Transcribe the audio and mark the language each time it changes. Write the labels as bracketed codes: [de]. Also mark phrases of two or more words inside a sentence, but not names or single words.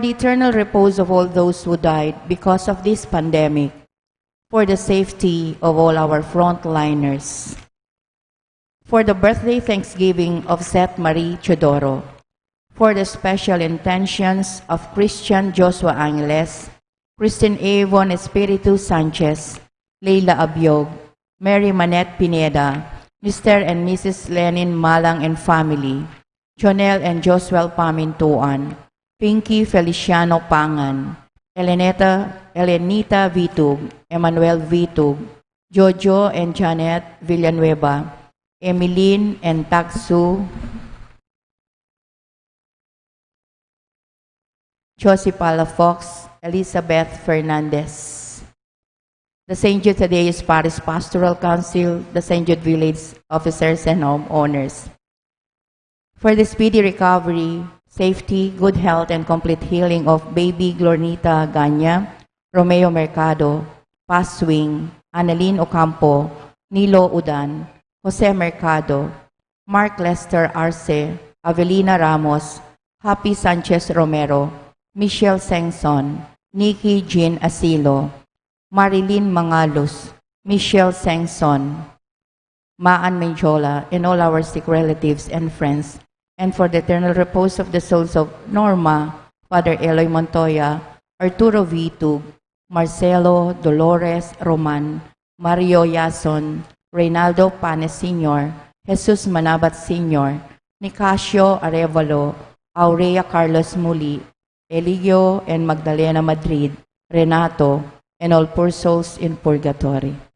[en] the eternal repose of all those who died because of this pandemic, for the safety of all our frontliners, for the birthday thanksgiving of Seth Marie Chodoro, for the special intentions of Christian Joshua Angeles, Christine Avon Espiritu Sanchez, Leila Abiog, Mary Manette Pineda, Mr. and Mrs. Lenin Malang and family, Jonel and Josuel Pamintuan, Pinky Feliciano Pangan, Elenita Vitug, Emmanuel Vitug, Jojo and Janet Villanueva, Emeline and Taksu, Josie Palafox, Elizabeth Fernandez. The St. Jude Thaddeus Parish Pastoral Council, the St. Jude Village officers and homeowners. For the speedy recovery, safety, good health, and complete healing of baby Glornita Ganya, Romeo Mercado, Paswing, Annalyn Ocampo, Nilo Udan, Jose Mercado, Mark Lester Arce, Avelina Ramos, Happy Sanchez Romero, Michelle Sengson, Nikki Jean Asilo, Marilyn Mangalos, Michelle Sengson, Maan Menjola, and all our sick relatives and friends, and for the eternal repose of the souls of Norma, Father Eloy Montoya, Arturo Vitug, Marcelo Dolores Roman, Mario Yason, Reynaldo Panes Sr., Jesus Manabat Sr., Nicasio Arevalo, Aurea Carlos Muli, Eligio and Magdalena Madrid, Renato, and all poor souls in purgatory.